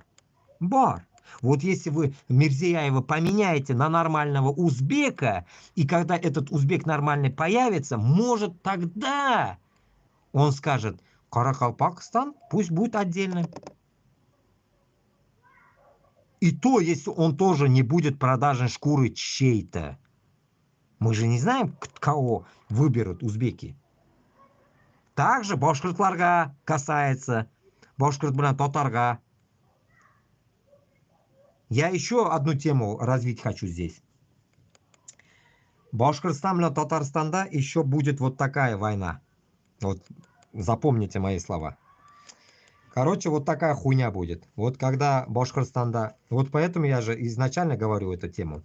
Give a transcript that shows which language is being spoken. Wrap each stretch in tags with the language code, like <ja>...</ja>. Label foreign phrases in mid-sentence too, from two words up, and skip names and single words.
<ru>Вот если вы Мирзияева поменяете на нормального узбека, и когда этот узбек нормальный появится, может тогда он скажет, Каракалпакстан пусть будет отдельным. И то, если он тоже не будет продажен шкуры чьей-то. Мы же не знаем, кого выберут узбеки. Также</ru> <tt>башкиртларга касается. Башкирт белән татарга.</tt> <ru>Я еще одну тему развить хочу здесь. Башкортостан и Татарстанда еще будет вот такая война. Вот запомните мои слова. Короче, вот такая хуйня будет. Вот когда Башкортостанда... Вот поэтому я же изначально говорю эту тему.</ru>